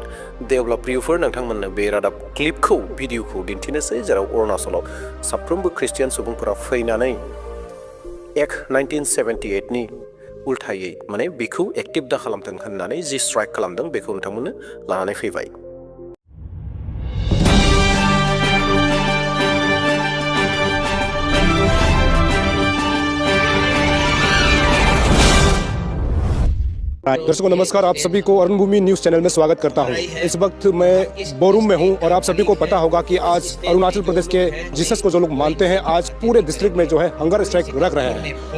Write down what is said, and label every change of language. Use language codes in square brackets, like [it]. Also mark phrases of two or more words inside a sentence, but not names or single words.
[brx] दे अब्ला प्रियफोर, नोंथांमोननो बे रादाब क्लिपखौ, भिडिअखौ दिन्थिनोसै, जेराव अरुणाचलाव साफ्रोमबो ख्रिस्टियान सुबुंफोरा फैनानै एक्ट 1978 नि उल्थायै माने बेखौ एक्टिभ दा खालामथों होननानै जि स्ट्राइक खालामदों, बेखौ नोंथांमोननो लानानै फैबाय। [hi] दर्शकों नमस्कार, आप सभी को अरुण भूमि न्यूज़ चैनल में स्वागत करता हूं। इस वक्त मैं बोरो में हूं और आप सभी को पता होगा कि आज अरुणाचल प्रदेश के जीसस को जो लोग मानते हैं, आज पूरे डिस्ट्रिक्ट में जो है [en] hunger strike [hi] रख रहे हैं।